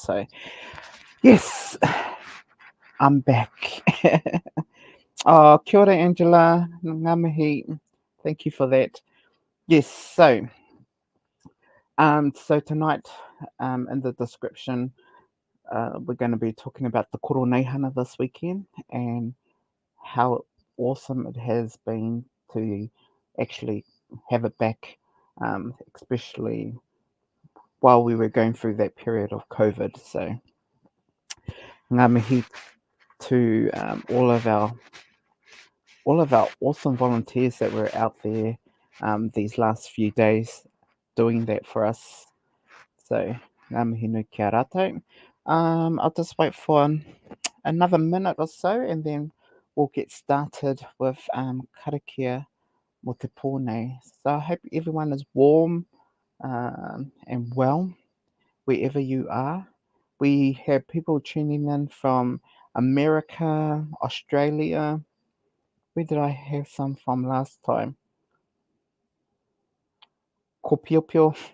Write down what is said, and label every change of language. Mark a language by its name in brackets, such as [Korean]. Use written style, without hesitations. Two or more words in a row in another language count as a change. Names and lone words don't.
[English] So yes, I'm back. [Māori] Oh, kia ora Angela, ngā mihi, [English] thank you for that. Yes, so tonight in the description we're going to be talking about the Koroneihana this weekend and how awesome it has been to actually have it back, especially while we were going through that period of COVID. So [Māori] ngā mihi [English] to all of our awesome volunteers that were out there these last few days doing that for us. [Māori] So ngā mihi nui kia rātou. [English] I'll just wait for another minute or so, and then we'll get started with [Māori] Karakia mo te pōnei. [English] So I hope everyone is warm and well wherever you are. We have people tuning in from America, Australia. Where did I have some from last time? Kopiopio.